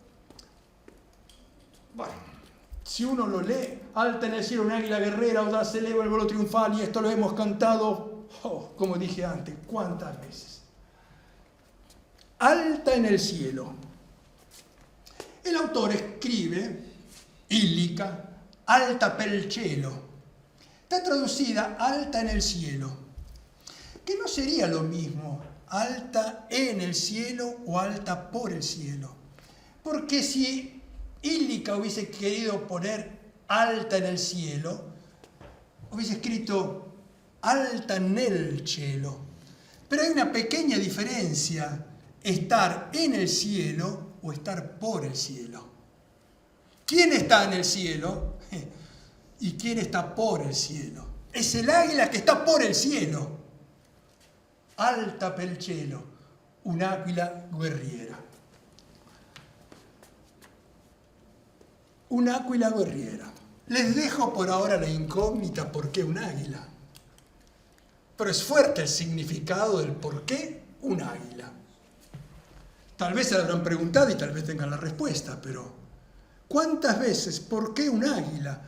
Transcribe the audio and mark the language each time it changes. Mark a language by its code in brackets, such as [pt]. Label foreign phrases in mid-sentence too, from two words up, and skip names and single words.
[es] Bueno, si uno lo lee, alta en el cielo un águila guerrera, audaz eleva el vuelo triunfal, y esto lo hemos cantado, como dije antes, ¿cuántas veces? Alta en el cielo. El autor escribe, [it] Illica, alta per il cielo. [es] Está traducida alta en el cielo, que no sería lo mismo alta en el cielo o alta por el cielo. Porque si Illica hubiese querido poner alta en el cielo, hubiese escrito [it] alta nel cielo. [es] Pero hay una pequeña diferencia, estar en el cielo o estar por el cielo. ¿Quién está en el cielo? ¿Y quién está por el cielo? Es el águila que está por el cielo. [it] Alta per il cielo, un'aquila guerriera. Un'aquila guerriera. [es] Les dejo por ahora la incógnita por qué un águila. Pero es fuerte el significado del por qué un águila. Tal vez se lo habrán preguntado y tal vez tengan la respuesta, pero ¿cuántas veces? ¿Por qué un águila?